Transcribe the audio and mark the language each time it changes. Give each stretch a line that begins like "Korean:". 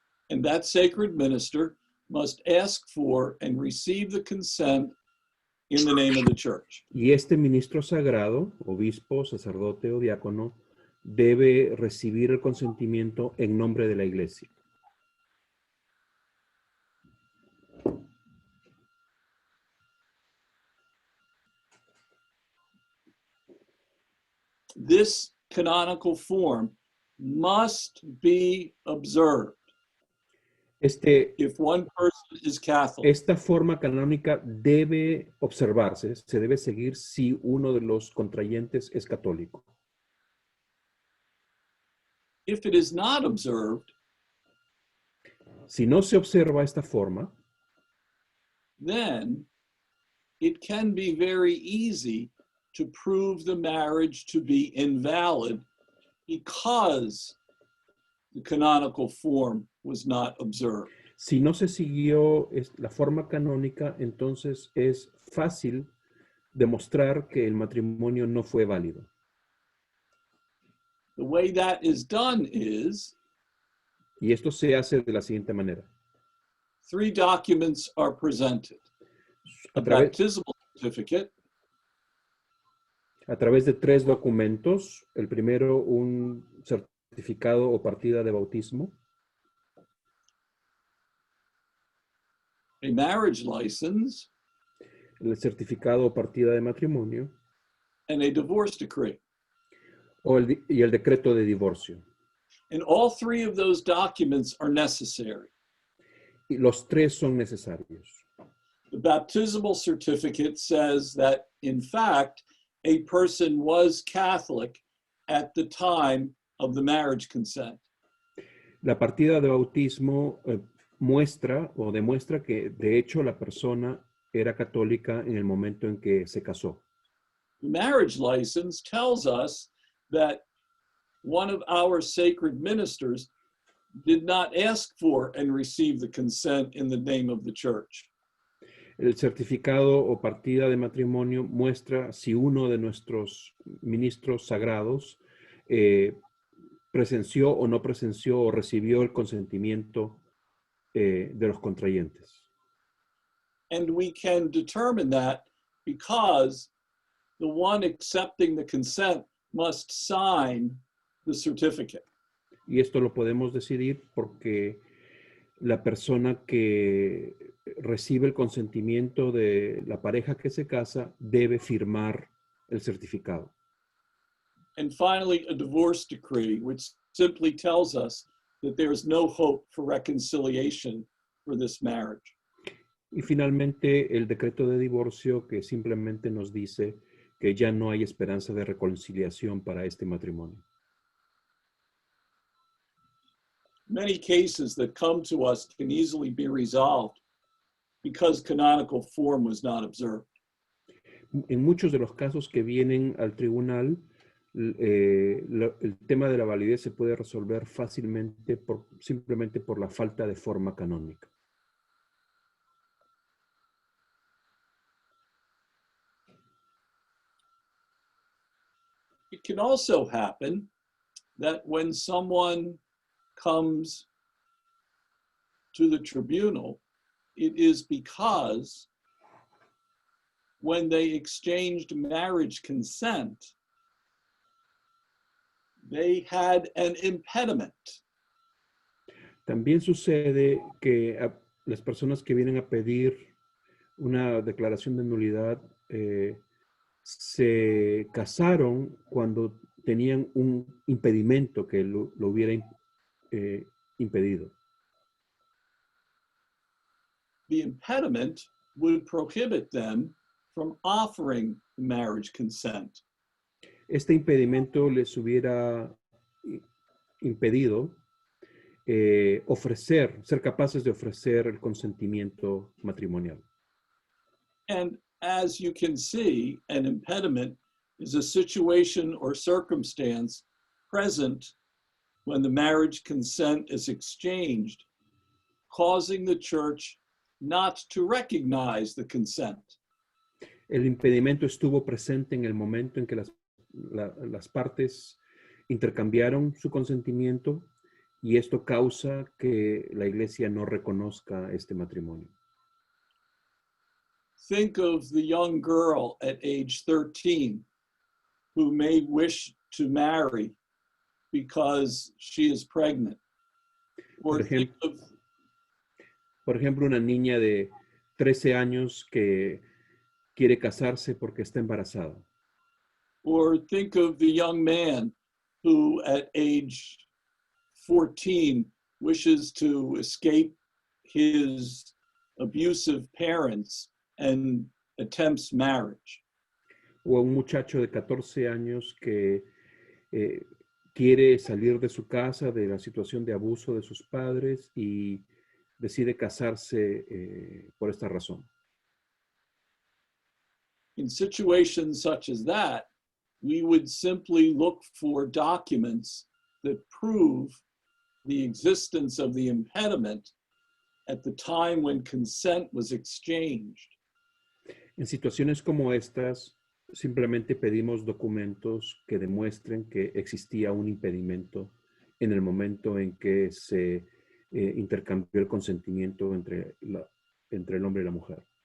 English: And that sacred minister must ask for and receive the consent in the name of the church.
Spanish: Y este ministro sagrado, obispo, sacerdote o diácono, debe recibir el consentimiento en nombre de la iglesia.
English: This canonical form must be observed if one person is Catholic.
Spanish: Esta forma canónica debe observarse, se debe seguir si uno de los contrayentes es católico.
English: If it is not observed,
Spanish: si no se observa esta forma,
English: then it can be very easy to prove the marriage to be invalid because the canonical form was not observed.
Spanish: Si no se siguió la forma canónica, entonces es fácil demostrar que el matrimonio no fue válido.
English: The way that is done is,
Spanish: y esto se hace de la siguiente manera.
English: 3 documents are presented. A baptismal certificate,
Spanish: a través de 3 documentos. El primero, un certificado o partida de bautismo.
English: A marriage license,
Spanish: el certificado o partida de matrimonio.
English: And a divorce decree.
Spanish: Y el decreto de divorcio.
English: And all 3 of those documents are necessary.
Spanish: Y los 3 son necesarios.
English: The baptismal certificate says that, in fact, a person was Catholic at the time of the marriage consent.
Spanish: La partida de bautismo muestra o demuestra que, de hecho, la persona era católica en el momento en que se casó.
English: The marriage license tells us that one of our sacred ministers did not ask for and receive the consent in the name of the church.
Spanish: El certificado o partida de matrimonio muestra si uno de nuestros ministros sagrados presenció o no presenció o recibió el consentimiento de los contrayentes.
English: And we can determine that because the one accepting the consent must sign the certificate.
Spanish: Y esto lo podemos decidir porque la persona que recibe el consentimiento de la pareja que se casa debe firmar el certificado.
English: And finally, a divorce decree, which simply tells us that there is no hope for reconciliation for this marriage.
Spanish: Y finalmente, el decreto de divorcio que simplemente nos dice que ya no hay esperanza de reconciliación para este matrimonio.
English: Many cases that come to us can easily be resolved because canonical form was not observed.
Spanish: En muchos de los casos que vienen al tribunal, el tema de la validez se puede resolver fácilmente simplemente por la falta de forma canónica.
English: It can also happen that when someone comes to the tribunal, it is because when they exchanged marriage consent, they had an impediment.
Spanish: También sucede que las personas que vienen a pedir una declaración de nulidad se casaron cuando tenían un impedimento que lo hubiera impedido.
English: The impediment would prohibit them from offering marriage consent.
Spanish: Este impedimento les hubiera impedido ser capaces de ofrecer el consentimiento matrimonial.
English: And as you can see, an impediment is a situation or circumstance present when the marriage consent is exchanged, causing the church not to recognize the consent.
Spanish: El impedimento estuvo presente en el momento en que las partes intercambiaron su consentimiento y esto causa que la iglesia no reconozca este matrimonio.
English: Think of the young girl at age 13 who may wish to marry because she is pregnant. Or
Spanish: por ejemplo, una niña de 13 años que quiere casarse porque está embarazada.
English: Or think of the young man who at age 14 wishes to escape his abusive parents and attempts marriage.
Spanish: O un muchacho de 14 años que quiere salir de su casa, de la situación de abuso de sus padres y decide casarse por esta razón.
English: In situations such as that, we would simply look for documents that prove the existence of the impediment at the time when consent was exchanged.
Spanish: En situaciones como estas, simplemente pedimos documentos que demuestren que existía un impedimento en el momento en que se intercambió el consentimiento entre el hombre y la mujer.